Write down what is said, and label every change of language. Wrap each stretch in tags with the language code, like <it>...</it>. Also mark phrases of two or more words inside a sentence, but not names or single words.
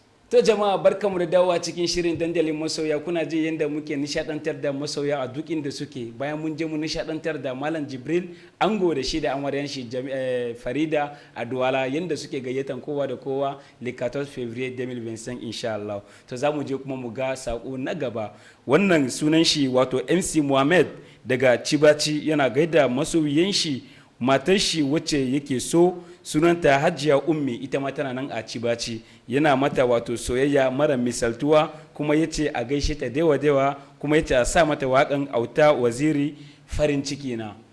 <ha>To jama'a, barkamu da dawowa cikin shirin Dandalin Masoya. Kuna ji yadda muke nishaɗantar da masoya a duk inda suke. Bayan mun je mun nishaɗantar da Malam Jibril, ango da shi da amaryan shi, Jami-, eh, Farida a Douala, yadda suke gayyatan kowa da kowa</ha> <fr>le quatorze février deux mille vingt-cinq,</fr> <ar>insha Allah.</ar> <ha>To za mu je kuma mu ga saƙo na gaba. Wannan sunan shi wato M C Mohammed daga Cibaci, yana gaida masoyiyan shi matar shi wacce yake so, sunanta Hajiya Ummi, ita ma tana nan a Cibaci. Yana mata wato soyayya mara misaltuwa, kuma ya ce a gaishe ta dewa-dewa, kuma ya ce a sa mata waƙan Auta Waziri, Farin Ciki Na.</ha>